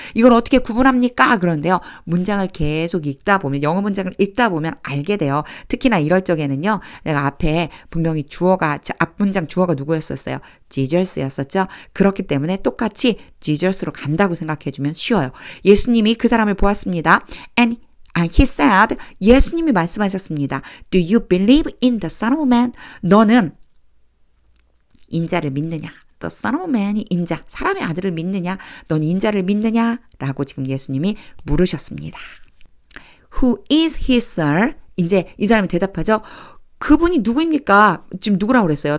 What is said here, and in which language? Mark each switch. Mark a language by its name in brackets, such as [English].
[Korean] 이걸 어떻게 구분합니까? 그런데요. 문장을 계속 읽다 보면, 영어 문장을 읽다 보면 알게 돼요. 특히나 이럴 적에는요. 내가 앞에 분명히 앞 문장 주어가 누구였었어요? Jesus였었죠? 그렇기 때문에 똑같이 Jesus로 간다고 생각해주면 쉬워요. 예수님이 그 사람을 보았습니다. [English] And he said, [Korean] 예수님이 말씀하셨습니다. [English] Do you believe in the Son of Man? [Korean] 너는 인자를 믿느냐? The Son of Man이 인자, 사람의 아들을 믿느냐? 넌 인자를 믿느냐? 라고 지금 예수님이 물으셨습니다. [English] Who is he, sir? [Korean] 이제 이 사람이 대답하죠. 그분이 누구입니까? 지금 누구라고 그랬어요?